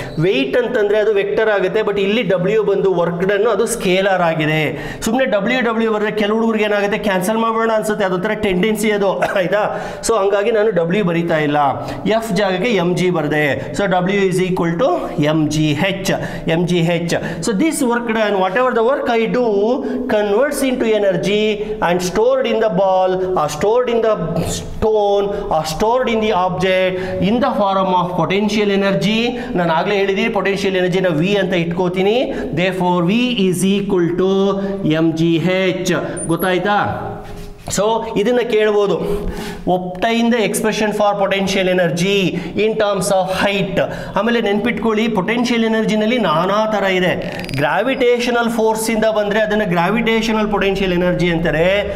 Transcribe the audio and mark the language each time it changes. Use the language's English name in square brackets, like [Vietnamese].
[Kannada] Weight ಅಂತಂದ್ರೆ ಅದು vector ಆಗುತ್ತೆ, ಬಟ್ ಇಲ್ಲಿ W ಬಂದು ವರ್ಕ್ ಡನ್ ಅದು ಸ್ಕೇಲರ್ ಆಗಿದೆ. ಸುಮ್ಮನೆ W ಬರೆದ್ರೆ ಕೆಲವು ಹುಡುಗರಿಗೆ ಏನಾಗುತ್ತೆ, ಕ್ಯಾನ್ಸಲ್ ಮಾಡೋಣ ಅನ್ಸುತ್ತೆ, ಅದೊಂಥರ ಟೆಂಡೆನ್ಸಿ ಅದು, ಆಯ್ತಾ. ಸೊ ಹಂಗಾಗಿ ನಾನು W ಬರೀತಾ ಇಲ್ಲ, F ಜಾಗಕ್ಕೆ mg ಬರೆದೆ. [English] So W is equal to mgh. So this work done, whatever the work I do converts into energy and stored in the ball or stored in the stone or stored in the object in the form of potential energy. [Kannada] ನಾನು ಆಗಲೇ ಹೇಳಿದ್ದೀನಿ potential energy ನ V ಅಂತ ಇಟ್ಕೋತೀನಿ. [English] Therefore V is equal to mgh. [Kannada] ಗೊತ್ತಾಯ್ತಾ? [English] so [Kannada] ಇದನ್ನ ಕೇಳ್ಬೋದು, [English] Obtain the expression for potential energy in terms of height. [Kannada] ಆಮೇಲೆ ನೆನ್ಪಿಟ್ಕೊಳ್ಳಿ, ಪೊಟೆನ್ಷಿಯಲ್ ಎನರ್ಜಿನಲ್ಲಿ ನಾನಾ ಥರ ಇದೆ. ಗ್ರಾವಿಟೇಷನಲ್ ಫೋರ್ಸಿಂದ ಬಂದರೆ ಅದನ್ನು ಗ್ರಾವಿಟೇಷನಲ್ ಪೊಟೆನ್ಷಿಯಲ್ ಎನರ್ಜಿ ಅಂತಾರೆ.